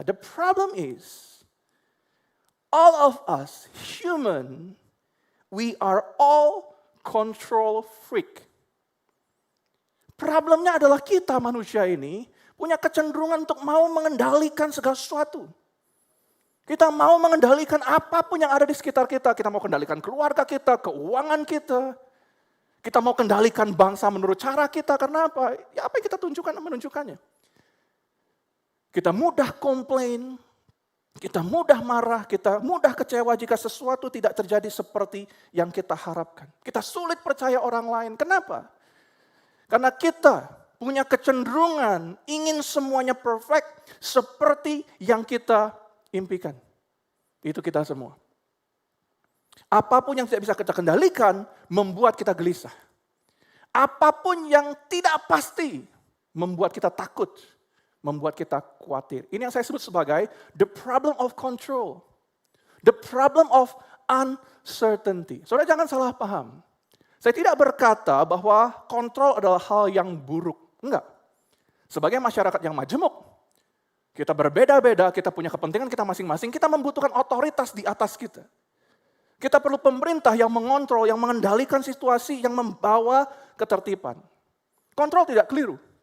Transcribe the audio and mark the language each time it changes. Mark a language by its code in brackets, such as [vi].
[en] The problem is, all of us, human, we are all control freak. [id] Problemnya adalah kita manusia ini punya kecenderungan untuk mau mengendalikan segala sesuatu. Kita mau mengendalikan apapun yang ada di sekitar kita. Kita mau kendalikan keluarga kita, keuangan kita. Kita mau kendalikan bangsa menurut cara kita. Karena apa? Ya apa yang kita tunjukkan menunjukkannya. Kita mudah komplain. Kita mudah marah, kita mudah kecewa jika sesuatu tidak terjadi seperti yang kita harapkan. Kita sulit percaya orang lain. Kenapa? Karena kita punya kecenderungan ingin semuanya perfect seperti yang kita impikan. Itu kita semua. Apapun yang tidak bisa kita kendalikan membuat kita gelisah. Apapun yang tidak pasti membuat kita takut. Membuat kita khawatir. Ini yang saya sebut sebagai [en] the problem of control. The problem of uncertainty. [id] Saudara jangan salah paham. Saya tidak berkata bahwa kontrol adalah hal yang buruk. Enggak. Sebagai masyarakat yang majemuk, kita berbeda-beda, kita punya kepentingan kita masing-masing, kita membutuhkan otoritas di atas kita. Kita perlu pemerintah yang mengontrol, yang mengendalikan situasi, yang membawa ketertiban. Kontrol tidak keliru.